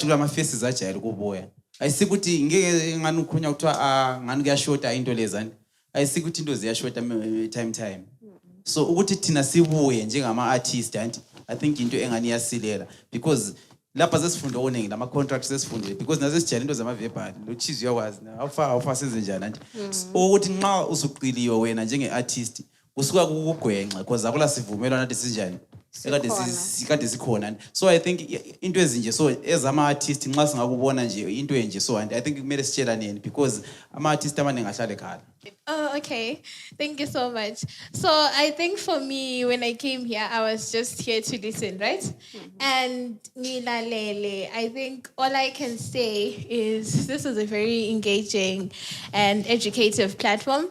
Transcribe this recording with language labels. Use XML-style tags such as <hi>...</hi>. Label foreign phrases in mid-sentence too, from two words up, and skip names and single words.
<nd>ukuthi ama-faces ajayele ukubuya ayisikuthi ngeke ngani ukhulunywa kuthiwa ngani kuyashota into lezi anti ayisikuthi into ziyashota</nd> <en>time so</en> <nd>ukuthi thina sibuye njengama-artist anti</nd> <en>I think</en> <nd>into engani iyasilela because lapha sesifunda oningi lama-contracts sesifundile because nasesijayele into zama-verbal lochizi uyakwazi awufa senze njani anti ukuthi nxa usuqiliwe wena njenge-artist kusuka kukugwenxa because akula sivumelwano nathi sinjani kade sikhona</nd> <en>so I think</en> <nd>into ezinje so ezama-artist nxa singakubona nje into enje</nd> <en>so I think</en> <nd>kumele sitshelaneni because ama-artist amaningi ahlale khala.</nd> <en>Oh, okay. Thank you so much. So I think for me, when I came here, I was just here to listen, right? And Nilalele, I think all I can say is this is a very engaging and educative platform.</en>